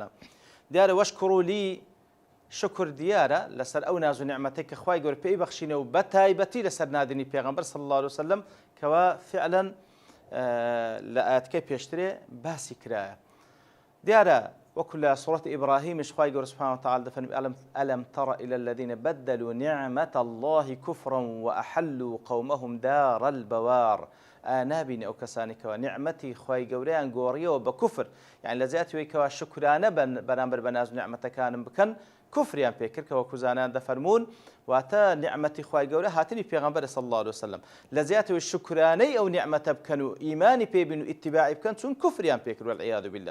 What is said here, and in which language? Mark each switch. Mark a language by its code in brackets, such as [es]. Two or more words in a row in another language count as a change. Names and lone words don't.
[ckb] دیارە وەشکورولی شکر دیارە لەسەر ئەو ناز و نعمەتەی کە خوای گەورە پێی بەخشینە و بە تایبەتی لەسەر نادنی پێغەمبەر [ar] صلی الله علیه وسلم [ckb] کەوا فعلا لە ئاەتەکەی پێشترێ باسی کرایە. دیارە وەکو لە سوورەت ئیبراهیمش خوای گەورە [ar] سوبحانه وتعالا [ckb] دەفەرمێ [ar] ئەلەم تەڕ إلى الذين بدلوا نعمة الله كفرا وأحلوا قومهم دار البوار. [ckb] نابین ئەو کەسانی کەوا نعمەتی خوای گەورەیان گۆڕیەوە بە کوفر، یعنی لە زیاتیەوەی کەوا شکرانە بەرامبەر بە ناز و نعمەتەکانم بکەن کوفریان پێکرد کە وەکو زانان دەفەرمون واتە نعمەتی خوای گەورە هاتنی پێغەمبەر [ar] صلی الله علیه وسلم. [ckb] لە زیاتیەوەی شکرانەی ئەو نعمەتە بکەن و ئیمانی پێبین و ئیتیباعی بکەن چون کوفریان پێکرد [ar] والعیاذ بالله.